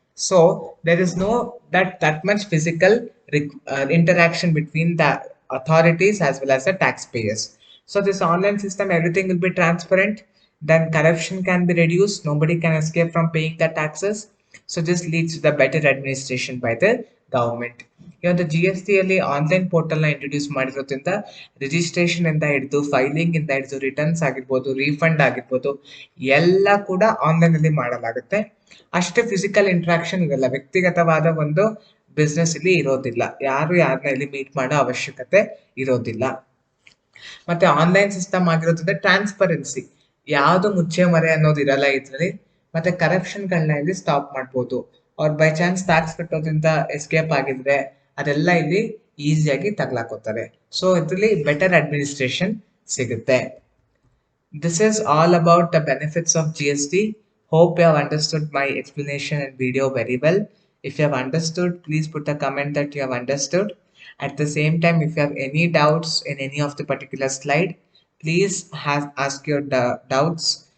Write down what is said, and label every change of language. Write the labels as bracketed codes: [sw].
[en] So there is no that much physical interaction between the authorities as well as the taxpayers. So this online system, everything will be transparent, then corruption can be reduced, nobody can escape from paying the taxes. So this leads to the better administration by the government. [kn] ಇವಾಗ G S T ಅಲ್ಲಿ online ಪೋರ್ಟಲ್ನ introduce ಮಾಡಿರೋದ್ರಿಂದ registration ಇಂದ ಹಿಡಿದು filing ಇಂದ ಹಿಡಿದು returns ಆಗಿರ್ಬೋದು, refund ಆಗಿರ್ಬೋದು, ಎಲ್ಲ ಕೂಡ ಆನ್ಲೈನ್ ಅಲ್ಲಿ ಮಾಡಲಾಗುತ್ತೆ. ಅಷ್ಟೇ ಫಿಸಿಕಲ್ ಇಂಟ್ರಾಕ್ಷನ್ ಇರಲ್ಲ, ವ್ಯಕ್ತಿಗತವಾದ ಒಂದು ಬಿಸ್ನೆಸ್ ಇಲ್ಲಿ ಇರೋದಿಲ್ಲ, ಯಾರು ಯಾರನ್ನ ಇಲ್ಲಿ ಮೀಟ್ ಮಾಡೋ ಅವಶ್ಯಕತೆ ಇರೋದಿಲ್ಲ. ಮತ್ತೆ ಆನ್ಲೈನ್ ಸಿಸ್ಟಮ್ ಆಗಿರೋದ್ರಿಂದ ಟ್ರಾನ್ಸ್ಪರೆನ್ಸಿ, ಯಾವುದು ಮುಚ್ಚೆ ಮರೆ ಅನ್ನೋದು ಇರಲ್ಲ ಇದರಲ್ಲಿ. ಮತ್ತೆ ಕರಪ್ಷನ್ಗಳನ್ನ ಇಲ್ಲಿ ಸ್ಟಾಪ್ ಮಾಡ್ಬೋದು. ಅವ್ರು ಬೈ ಚಾನ್ಸ್ ಟ್ಯಾಕ್ಸ್ ಕಟ್ಟೋದ್ರಿಂದ ಎಸ್ಕೇಪ್ ಆಗಿದ್ರೆ ಅದೆಲ್ಲ ಇಲ್ಲಿ ಈಸಿಯಾಗಿ ತಗ್ಲಾಕೋತಾರೆ. ಸೊ ಇದರಲ್ಲಿ ಬೆಟರ್ ಅಡ್ಮಿನಿಸ್ಟ್ರೇಷನ್ ಸಿಗುತ್ತೆ. [en] This is all about the benefits of GST. Hope you have understood my explanation and video very well. If you have understood, please put a comment that you have understood. At the same time, if you have any doubts in any of the particular slide, please ask your doubts.